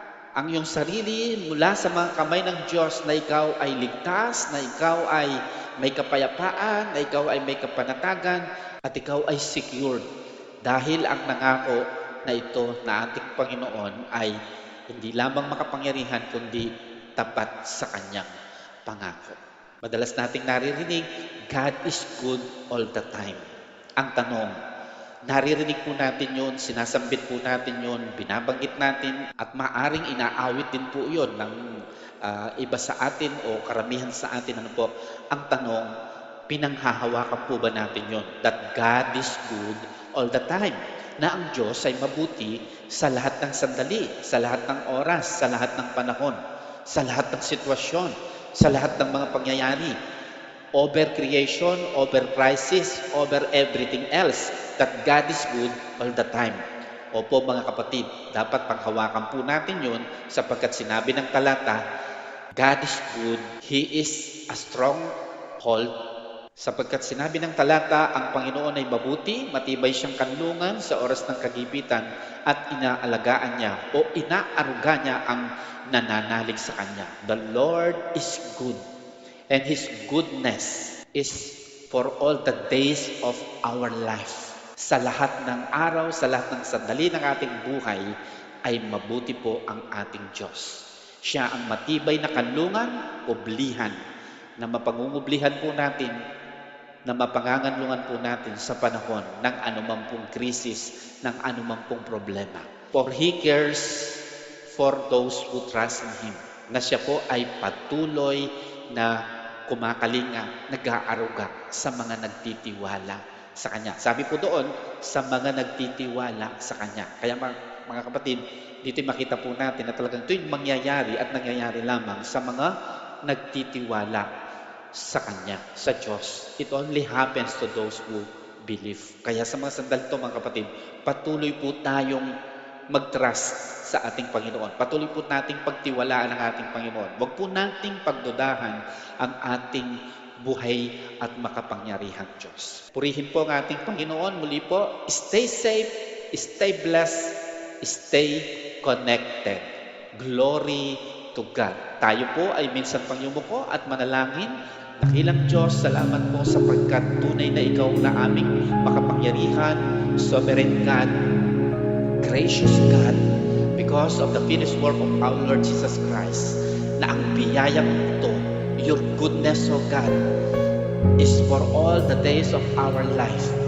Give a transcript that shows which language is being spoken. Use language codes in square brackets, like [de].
[tl] ang iyong sarili mula sa mga kamay ng Diyos, na ikaw ay ligtas, na ikaw ay may kapayapaan, na ikaw ay may kapanatagan, at ikaw ay secured. Dahil ang nangako na ito na ating Panginoon ay hindi lamang makapangyarihan, kundi tapat sa Kanyang pangako. Madalas nating naririnig, [en] God is good all the time. [tl] Ang tanong, naririnig po natin yun, sinasambit po natin yun, binabanggit natin at maaring inaawit din po yun ng iba sa atin o karamihan sa atin. Ano po? Ang tanong, pinanghahawakan po ba natin yun? [en] That God is good all the time. [tl] Na ang Diyos ay mabuti sa lahat ng sandali, sa lahat ng oras, sa lahat ng panahon, sa lahat ng sitwasyon, sa lahat ng mga pangyayari. [en] Over creation, over crisis, over everything else, that God is good all the time. [tl] Opo mga kapatid, dapat panghawakan po natin yun sapagkat sinabi ng talata, [en] God is good, He is a stronghold. [tl] Sapagkat sinabi ng talata, ang Panginoon ay mabuti, matibay siyang kanlungan sa oras ng kagipitan at inaalagaan niya o inaaruga niya ang nananalig sa Kanya. [en] The Lord is good and His goodness is for all the days of our life. [tl] Sa lahat ng araw, sa lahat ng sandali ng ating buhay, ay mabuti po ang ating Diyos. Siya ang matibay na kanlungan, ublihan, na mapangungublihan po natin, na mapanganganlungan po natin sa panahon ng anumang pong krisis, ng anumang pong problema. [en] For He cares for those who trust in Him. [tl] Na siya po ay patuloy na kumakalinga, nag-aaruga sa mga nagtitiwala sa Kanya. Sabi po doon, sa mga nagtitiwala sa Kanya. Kaya mga kapatid, dito makita po natin na talagang ito yung mangyayari at nangyayari lamang sa mga nagtitiwala sa Kanya, sa Diyos. [en] It only happens to those who believe. [tl] Kaya sa mga sandali ito, mga kapatid, patuloy po tayong mag-trust sa ating Panginoon. Patuloy po nating pagtiwalaan ang ating Panginoon. Huwag po nating pagdudahan ang ating buhay at makapangyarihang Diyos. Purihin po ang ating Panginoon. Muli po, [en] stay safe, stay blessed, stay connected. Glory to God. [tl] Tayo po ay minsan pang yumuko at manalangin. Dakilang Diyos, salamat po sapagkat tunay na Ikaw na aming makapangyarihan, [en] sovereign God, gracious God, because of the finished work of our Lord Jesus Christ, [tl] na ang biyayang ito, [en] your goodness, O God, is for all the days of our life.